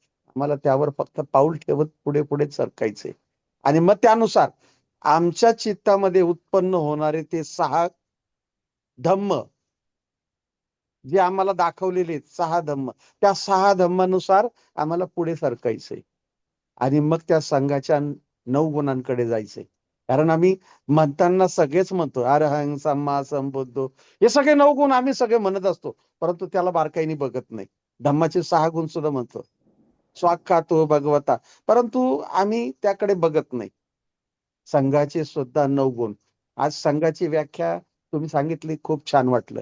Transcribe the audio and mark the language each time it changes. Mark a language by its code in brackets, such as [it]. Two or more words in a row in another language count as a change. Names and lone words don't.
[mr] आम्हाला त्यावर फक्त पाऊल ठेवत पुढे पुढे सरकायचे आणि मग त्यानुसार आमच्या चित्तामध्ये उत्पन्न होणारे ते 6 धम्म जे आम्हाला दाखवलेले 6 धम्म, त्या 6 धम्मानुसार आम्हाला पुढे सरकायचंय आणि मग त्या संघाच्या 9 गुणांकडे जायचंय. कारण आम्ही म्हणताना सगळेच म्हणतो [pi] अरहं सम्मा संबुद्धो, [mr] हे सगळे 9 गुण आम्ही सगळे म्हणत असतो, परंतु त्याला बारकाईने बघत नाही. धम्माचे 6 गुण सुद्धा म्हणतो, [pi] स्वाख्यातो भगवता, [mr] परंतु आम्ही त्याकडे बघत नाही. संघाचे सुद्धा 9 गुण. आज संघाची व्याख्या तुम्ही सांगितली, खूप छान वाटलं.